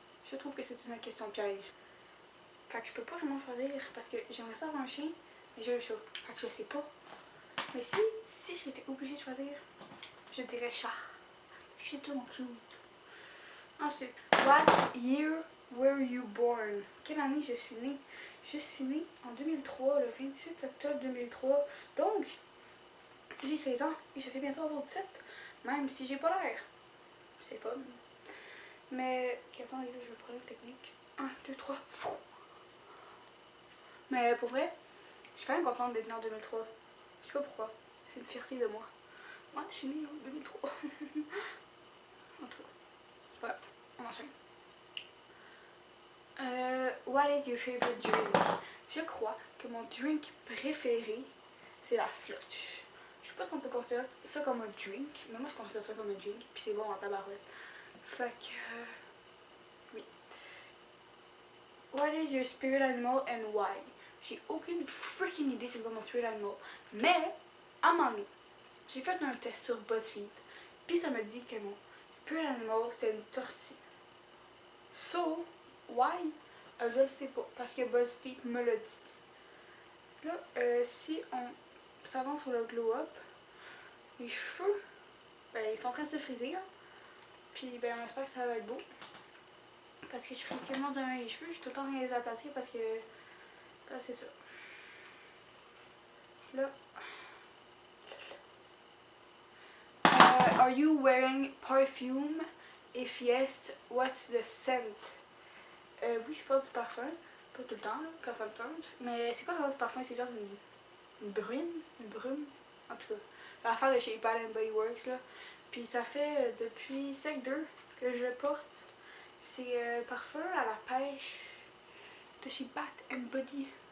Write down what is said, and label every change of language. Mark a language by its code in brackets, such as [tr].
[fr] Je trouve que c'est une question piège. Fait que je peux pas vraiment choisir parce que j'aimerais ça avoir un chien, mais j'ai un chat. Fait que je sais pas. Mais si j'étais obligée de choisir, je dirais chat. Parce que c'est tellement cute. [en] Ensuite, what year were you born? [fr] Quelle année je suis née? Je suis née en 2003, le 28 octobre 2003. Donc, j'ai 16 ans et je vais bientôt avoir 17. Même si j'ai pas l'air. C'est fun. Mais, attendez, là, je vais prendre une technique. 1, 2, 3, fou! Mais pour vrai, je suis quand même contente d'être née en 2003. Je sais pas pourquoi. C'est une fierté de moi. Moi, je suis née en 2003. En tout cas, c'est pas grave. On enchaîne. [en] What is your favorite drink? [fr] Je crois que mon drink préféré, c'est la slush. Je sais pas si on peut considérer ça comme un drink, mais moi je considère ça comme un drink, puis c'est bon en tabarouette. Fait que... oui. [en] What is your spirit animal and why? [fr] J'ai aucune freaking idée c'est quoi mon spirit animal. Mais, à un moment donné, j'ai fait un test sur BuzzFeed, puis ça me dit que mon spirit animal c'était une tortue. [en] So, why? [fr] Je le sais pas, parce que BuzzFeed me l'a dit. Là, si on s'avance sur le glow-up, mes cheveux, ben, ils sont en train de se friser, là. Puis, ben, on espère que ça va être beau. Parce que je frise tellement de mes cheveux, je suis tout le temps en train de les aplatir parce que, ben, c'est ça. Là. [en] Are you wearing perfume? If yes, what's the scent? [fr] Oui, je porte du parfum. Pas tout le temps, là, quand ça me tente. Mais c'est pas vraiment du parfum, c'est genre une brume. En tout cas, l'affaire de chez Bath & Body Works, là. Puis ça fait depuis Sec 2 que je le porte. C'est parfum à la pêche de chez Bath & Body.